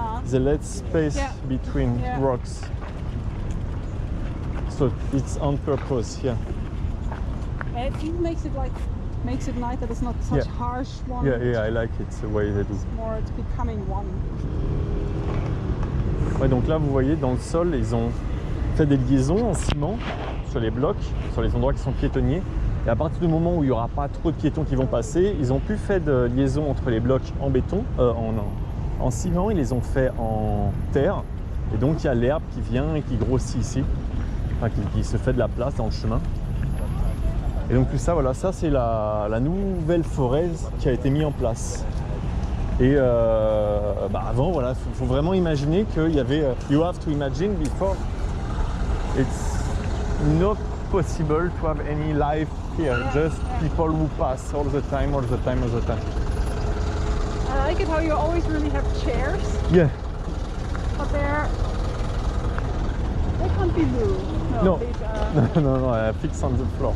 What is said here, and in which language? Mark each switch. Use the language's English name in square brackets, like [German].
[English] The let space between rocks. So it's on purpose here. It even makes it nice that it's not such harsh one. Yeah, I like it the way they do. It's more it's becoming one. [French] Ouais, donc là vous voyez dans le sol ils ont fait des liaisons en ciment sur les blocs, sur les endroits qui sont piétonniers. Et à partir du moment où il n'y aura pas trop de piétons qui vont passer, ils ont plus fait de liaison entre les blocs en béton, en ciment, ils les ont fait en terre. Et donc il y a l'herbe qui vient et qui grossit ici, enfin qui se fait de la place dans le chemin. Et donc tout ça, voilà, ça c'est la nouvelle forêt qui a été mise en place. Et avant, voilà, faut vraiment imaginer qu'il y avait. [English] You have to imagine before it's no possible to have any life here. Just people who pass all the time, all the time, all the time. I like it how you always really have chairs, Yeah. but they can't be moved. No. These are, no, fixed on the floor.